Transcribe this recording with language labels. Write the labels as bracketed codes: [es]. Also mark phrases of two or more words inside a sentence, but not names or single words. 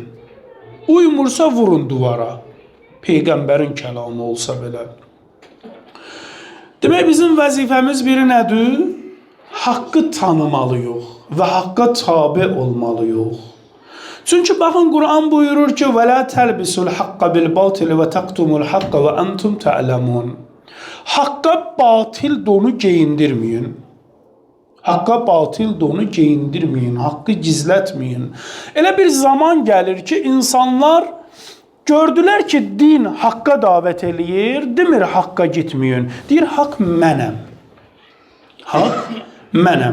[az] Uymursa vurun duvara. Peyğəmbərin kəlamı olsa belə. Demək, bizim vəzifəmiz biri nədir? Haqqı tanımalıyıq və haqqa tabi olmalıyıq. Çünki baxın, Qur'an buyurur ki, [ar] وَلَا تَلْبِسُوا الْحَقَّ بِالْبَاطِلِ وَتَقْتُمُوا الْحَقَّ وَأَنْتُمْ تَعْلَمُونَ. [az] Haqqa batil donu geyindirməyin. Haqqa batil donu geyindirməyin, haqqı gizlətməyin. Elə bir zaman gəlir ki, insanlar gördülər ki, din haqqa davət eləyir, demir haqqa gitməyin. Deyir, haqq mənəm. Haqq mənəm.